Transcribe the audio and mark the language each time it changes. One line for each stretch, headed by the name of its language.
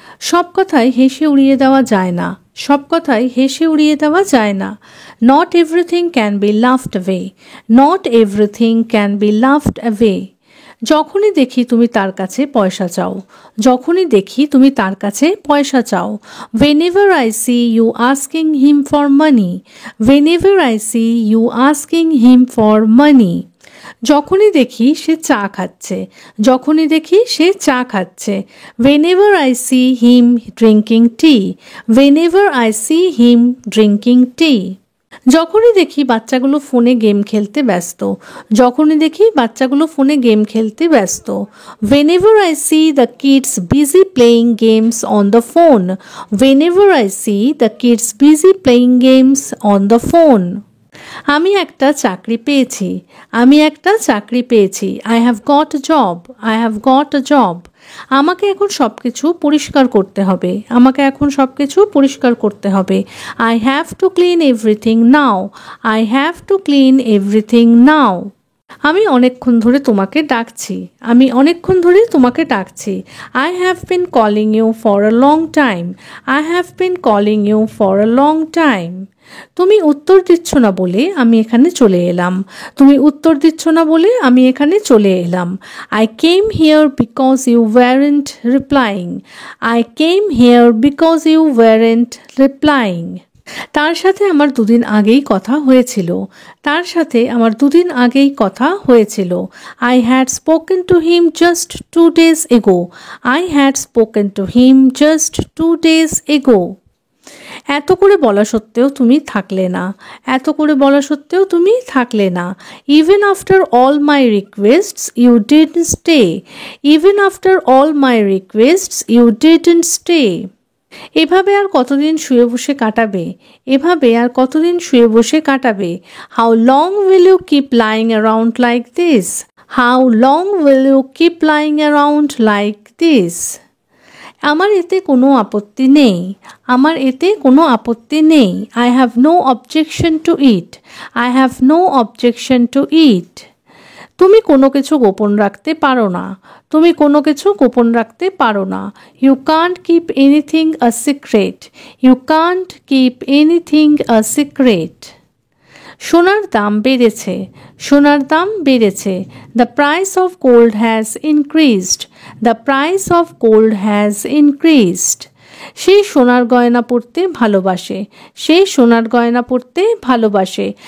Bangla: সব কথাই হেসে উড়িয়ে দেওয়া যায় না, সব কথাই হেসে উড়িয়ে দেওয়া যায় না।
English: Not everything can be laughed away, not everything can be laughed away.
Bangla: যখনই দেখি তুমি তার কাছে পয়সা চাও, যখনই দেখি তুমি তার কাছে পয়সা চাও।
English: whenever I see you asking him for money, whenever I see you asking him for money.
Bangla: যখনই দেখি সে চা খাচ্ছে, যখনই দেখি সে চা খাচ্ছে।
English: whenever I see him drinking tea, whenever I see him drinking tea.
Bangla: যখনই দেখি বাচ্চাগুলো ফোনে গেম খেলতে ব্যস্ত, যখনই দেখি বাচ্চাগুলো ফোনে গেম খেলতে ব্যস্ত।
English: whenever I see the kids busy playing games on the phone, whenever I see the kids busy playing games on the phone.
Bangla: আমি একটা চাকরি পেয়েছি, আমি একটা চাকরি পেয়েছি।
English: I have got a job, I have got a job.
Bangla: আমাকে এখন সব কিছু পরিষ্কার করতে হবে, আমাকে এখন সব কিছু পরিষ্কার করতে হবে।
English: I have to clean everything now, I have to clean everything now.
Bangla: আমি অনেকক্ষণ ধরে তোমাকে ডাকছি, আমি অনেকক্ষণ ধরে তোমাকে ডাকছি।
English: I have been calling you for a long time, I have been calling you for a long time.
Bangla: তুমি উত্তর দিচ্ছ না বলে আমি এখানে চলে এলাম, তুমি উত্তর দিচ্ছ না বলে আমি এখানে চলে এলাম।
English: I came here because you weren't replying, I came here because you weren't replying.
Bangla: তার সাথে আমার দুদিন আগেই কথা হয়েছিল, তার সাথে আমার দুদিন আগেই কথা হয়েছিল।
English: I had spoken to him just 2 days ago, I had spoken to him just 2 days ago.
Bangla: এত করে বলা সত্ত্বেও তুমি থাকলে না, এত করে বলা সত্ত্বেও তুমি থাকলে না।
English: Even after all my requests you didn't stay, even after all my requests you didn't stay.
Bangla: এভাবে আর কতদিন শুয়ে বসে কাটাবে, এভাবে আর কতদিন শুয়ে বসে কাটাবে।
English: How long will you keep lying around like this, how long will you keep lying around like this.
Bangla: আমার এতে কোনো আপত্তি নেই, আমার এতে কোনো আপত্তি নেই।
English: I have no objection to it, I have no objection to it.
Bangla: তুমি কোনো কিছু গোপন রাখতে পারো না, তুমি কোনো কিছু গোপন রাখতে পারো না।
English: You can't keep anything a secret, you can't keep anything a secret.
Bangla: সোনার দাম বেড়েছে, সোনার দাম বেড়েছে।
English: The price of gold has increased, the price of gold has increased.
Bangla: সে সোনার গয়না পরতে ভালোবাসে, সে সোনার গয়না পরতে ভালোবাসে।